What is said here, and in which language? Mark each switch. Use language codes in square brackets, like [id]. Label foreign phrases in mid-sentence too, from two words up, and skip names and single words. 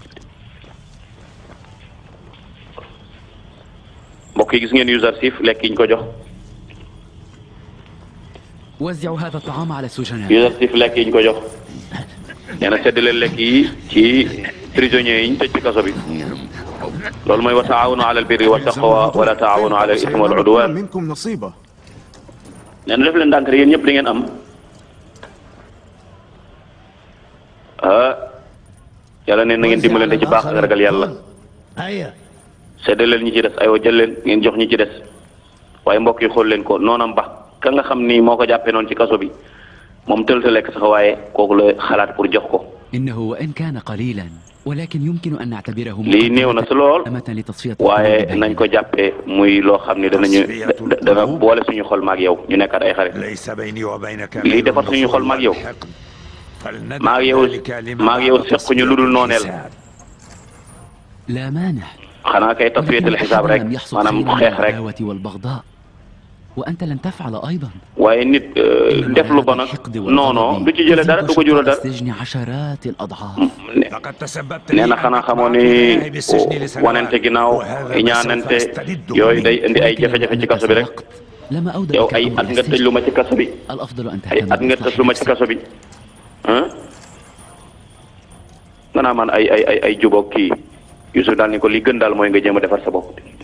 [wo] mbokk yi gis ngeen Yuzarsif lekk yi ñu ko jox. [ar] وزعوا هذا الطعام على السجناء. [wo] Yuzarsif lekk yi ñu ko jox. nee na séddale lekk yi ci prisonniers yi ñu tëj ci kaso bi. loolu mooy [ar] وتعاونوا على البر والتقوى ولا تعاونوا على الإثم والعدوان. [wo] nee na def leen ndànk rek yéen ñëpp di ngeen am. yàlla nee na ngeen dimbalante ci baax ak ragal yàlla. séddale leen ñi ci des aywa jël leen ngeen jox ñi ci des. waaye mbokk yi xool leen ko noonam ba ka nga xam ni moo ko jàppee noonu ci kaso bi moom tël ta lekk sax waaye kooku la xalaat pour jox ko. [ar] إنه وإن كان قليلا ولكن يمكن أن نعتبره [wo] lii néew na si lool waaye nañ ko jàppee muy loo xam ne dana boole suñu xol maag yow ñu nekkaat ay xarit. lii defar suñu xol maag yow. maag yow sequñu lu dul nooneel. [ar] لا مانع. [wo] xanaa kay [ar] تصفية الحساب [wo] rek maanaam xeex rek. [ar] وأنت لن تفعل أيضا. [wo] waaye nit def lu bon ak non du ci jëlee dara du ko jural dara. [ar] عشرات الأضعاف. [wo] nee na xanaa xamoo ni wanante ginnaaw ñaanante yooyu day indi ay jafe-jafe ci kaso bi rek. yow ay at nga tëj lu ma ci kaso bi. ay at nga tëj lu ma ci kaso bi. nga naa man ay jubóog kii Yusuf daal ni ko li gën daal mooy nga jéem a defar sa bopp.